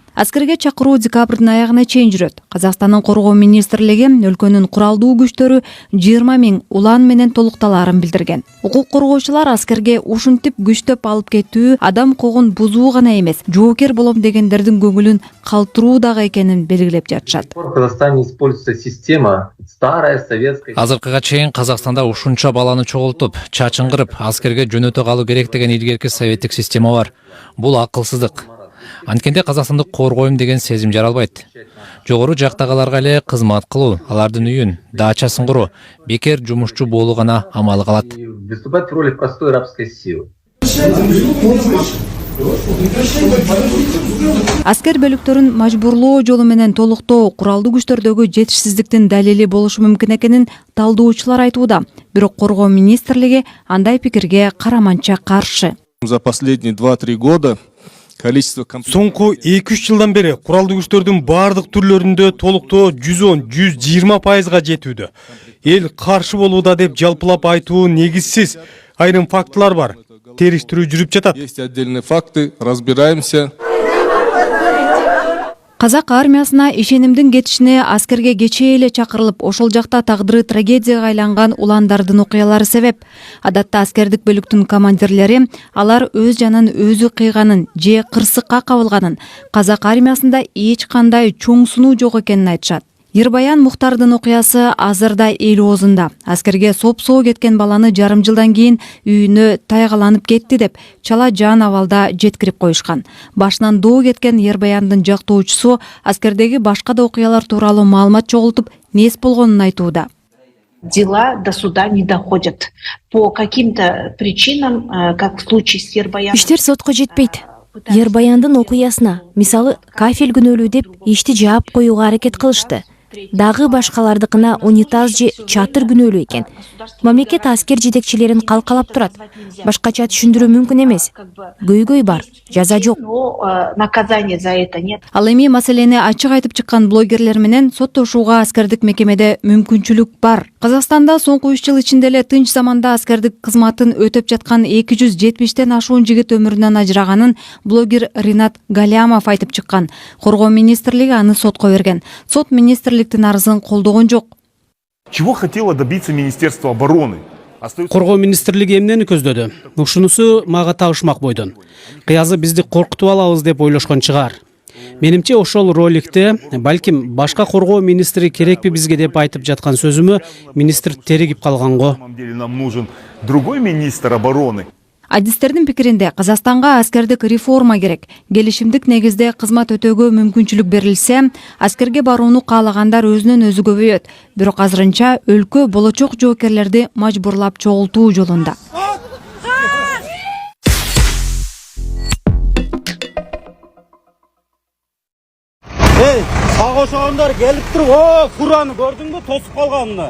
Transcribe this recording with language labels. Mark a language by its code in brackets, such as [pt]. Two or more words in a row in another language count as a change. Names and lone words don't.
[ky] Аскерге чакыруу декабрдын аягына чейин жүрөт. Казакстандын коргоо министрлиги өлкөнүн куралдуу күчтөрү 20 миң улан менен толукталарын билдирген. Укук коргоочулар аскерге ушинтип күчтөп алып кетүү адам укугун бузуу гана эмес, жоокер болом дегендердин көңүлүн калтыруу дагы экенин белгилеп жатышат. [ru] В Казахстане используется система старая советская. [ky] Азыркыга чейин Казакстанда ушунча баланы чогултуп, чачыңгырып, аскерге жөнөтө калуу керек деген илгерки советтик система бар. Бул акылсыздык. Анткенде Казакстандык коргойм деген сезим жаралбайт. Жогору жактагыларга эле кызмат кылуу, алардын үйүн, дачасын куруу, бекер жумушчу болуу гана амалы калат. [ru] Выступать в роли простой рабской силы. [ky] Аскер бөлүктөрүн мажбурлоо жолу менен толуктоо куралдуу күчтөрдөгү жетишсиздиктин далили болушу мүмкүн экенин талдоочулар айтууда. Бирок коргоо министрлиги андай пикирге караманча каршы. [ru] За последние 2-3 года [ky] Соңку 2-3 жылдан бери куралдуу күчтөрдүн баардык түрлөрүндө толуктоо 110-120%га жетүүдө. Эл каршы болууда деп жалпылап айтуу негизсиз. Айрым фактылар бар. териштирүү жүрүп жатат. [ru] Есть отдельные факты, разбираемся. [ky] Казак армиясына ишенимдин кетишине аскерге кечээ эле чакырылып, ошол жакта тагдыры трагедияга айланган уландардын окуялары себеп. Адатта аскердик бөлүктүн командирлери алар өз жанын өзү кыйганын же кырсыкка кабылганын, казак армиясында эч кандай чоң сунуу жок экенин айтышат. Ербаян Мухтардын окуясы азырда эл оозунда. Аскерге соп-соо кеткен баланы жарым жылдан кийин үйүнө тайгаланып кетти деп чала жан абалда жеткирип коюшкан. Башынан доо кеткен Ербаяндын жактоочусу аскердеги башка да окуялар тууралуу маалымат чогултуп, мес болгонун айтууда. [ru] Дела до суда не доходят. По каким-то причинам, как в случае с Ербаяном... [ky] Иштер сотко жетпейт. Ербаяндын окуясына, мисалы, кафель күнөөлүү деп ишти жаап коюуга аракет кылышты. Дагы башкалардыкына унитаз же чатыр күнөөлүү экен. Мамлекет аскер жетекчилерин калкалап турат. Башкача түшүндүрүү мүмкүн эмес. Көйгөй бар, жаза жок. [ru] Наказания за это нет. [ky] Ал эми маселени ачык айтып чыккан блогерлер менен соттошууга аскердик мекемеде мүмкүнчүлүк бар. Казакстанда соңку 3 жыл ичинде эле тынч заманда аскердик кызматын өтөп жаткан 270тен ашуун жигит өмүрүнөн ажыраганын блогер Ринат Галямов айтып чыккан. Коргоо министрлиги аны сотко берген. Сот министрликтин арызын колдогон жок. [ru] Чего хотело добиться Министерство обороны? [ky] Коргоо министрлиги эмнени көздөдү? Ушунусу мага табышмак бойдон. Кыязы бизди коркутуп алабыз деп ойлошкон чыгар. Менимче ошол роликте балким башка коргоо министри керекпи бизге деп айтып жаткан сөзүмө министр теригип калган го. [ru] На самом деле нам нужен другой министр обороны. [ky] Адистердин пикиринде Казакстанга аскердик реформа керек. Келишимдик негизде кызмат өтөөгө мүмкүнчүлүк берилсе, аскерге барууну каалагандар өзүнөн өзү көбөйөт. Бирок азырынча өлкө болочок жоокерлерди мажбурлап чогултуу жолунда. Эй, сага ошогондар келип туруп, о, фураны көрдүңбү, тосуп калганын?